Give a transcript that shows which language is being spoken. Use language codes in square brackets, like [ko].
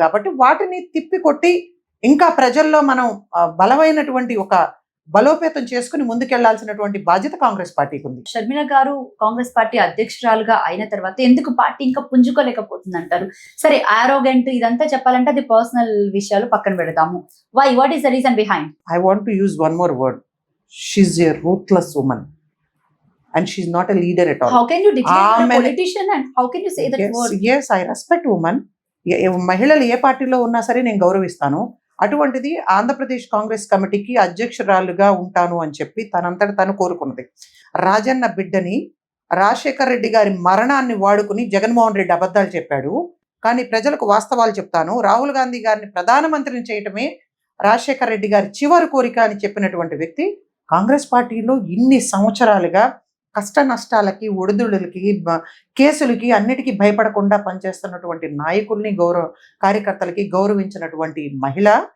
[te] కాబట్టి వాటిని తిప్పికొట్టి ఇంకా ప్రజల్లో మనం బలమైనటువంటి ఒక బలోపేతం చేసుకుని ముందుకెళ్లాల్సినటువంటి బాధ్యత కాంగ్రెస్ పార్టీకి ఉంది. షర్మిల గారు కాంగ్రెస్ పార్టీ అధ్యక్షురాలుగా అయిన తర్వాత ఎందుకు పార్టీ ఇంకా పుంజుకోలేకపోతుంది అంటారు? సరే, ఆరోగెంట్ ఇదంతా చెప్పాలంటే అది పర్సనల్ విషయాలు పక్కన పెడతాము. [en] Why, what is the reason behind? I want to use one more word. She's a ruthless woman and she's not a leader at all. How can you declare a politician and how can you say that word? Yes, I respect women. [te] మహిళలు ఏ పార్టీలో ఉన్నా సరే నేను గౌరవిస్తాను. అటువంటిది ఆంధ్రప్రదేశ్ కాంగ్రెస్ కమిటీకి అధ్యక్షురాలుగా ఉంటాను అని చెప్పి తనంతట తను కోరుకున్నది. రాజన్న బిడ్డని, రాజశేఖర్ రెడ్డి గారి మరణాన్ని వాడుకుని జగన్మోహన్ రెడ్డి అబద్ధాలు చెప్పాడు. కానీ ప్రజలకు వాస్తవాలు చెప్తాను, రాహుల్ గాంధీ గారిని ప్రధానమంత్రిని చేయటమే రాజశేఖర్ రెడ్డి గారి చివరి కోరిక అని చెప్పినటువంటి వ్యక్తి కాంగ్రెస్ పార్టీలో ఇన్ని సంవత్సరాలుగా కష్ట నష్టాలకి, ఒడిదుడులకి, కేసులకి అన్నిటికీ భయపడకుండా పనిచేస్తున్నటువంటి నాయకుల్ని, కార్యకర్తలకి గౌరవించినటువంటి మహిళ.